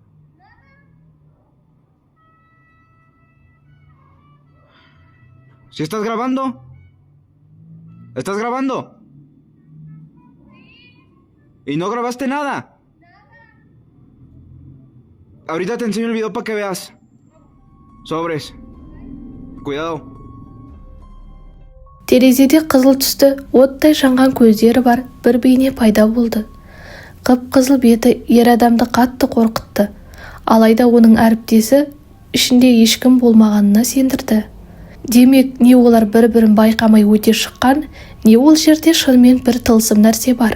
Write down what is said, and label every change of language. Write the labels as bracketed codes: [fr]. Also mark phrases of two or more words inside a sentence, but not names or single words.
[es] ¿Sí estás grabando? ¿Estás grabando? ¿Y no grabaste nada? Ahorita te enseño el video para que veas. Sobres. Cuidado. [kk] Терезеде қызыл түсті, оттай жанған көздері бар бір бейне пайда болды. Қып-қызыл беті ер адамды қатты қорқытты. Алайда оның әріптесі ішінде ешкім болмағанына сендірді. Демек, не олар бір-бірін байқамай өте шыққан, не ол жерде шынымен бір тылсым нәрсе бар.